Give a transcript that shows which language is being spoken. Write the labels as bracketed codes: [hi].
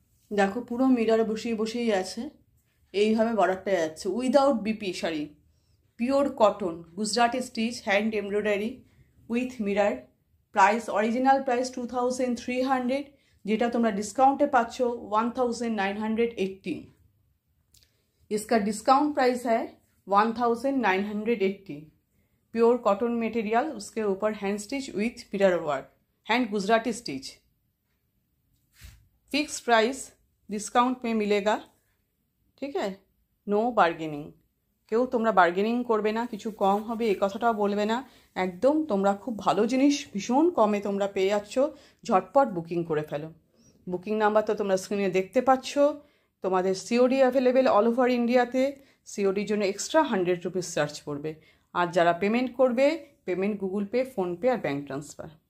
[bn] দেখো পুরো মিরর বসিয়েই আছে, এইভাবে বর্ডারটা যাচ্ছে, without BP sari, pure cotton, Gujarati stitch, hand embroidery with mirror. Price, original price 2300, যেটা তোমরা ডিসকাউंटे पाচ্ছ 1980। [hi] इसका डिस्काउंट प्राइस है 1980। प्योर कॉटन मटेरियल, उसके ऊपर hand stitch with mirror work, hand Gujarati stitch. Fix price discount में मिलेगा, ठीक है, नो बार्गेनिंग। [bn] কেউ তোমরা বার্গেনিং করবে না, কিছু কম হবে এই কথাটাও বলবে না, একদম তোমরা খুব ভালো জিনিস ভীষণ কমে তোমরা পেয়ে যাচ্ছ। ঝটপট বুকিং করে ফেলো। বুকিং নাম্বার তো তোমরা স্ক্রিনে দেখতে পাচ্ছ। তোমাদের সিওডি অ্যাভেলেবেল অল ওভার ইন্ডিয়াতে, সিওডির জন্য এক্সট্রা 100 রুপিস চার্জ পড়বে। আর যারা পেমেন্ট করবে, পেমেন্ট গুগল পে, ফোনপে আর ব্যাঙ্ক ট্রান্সফার।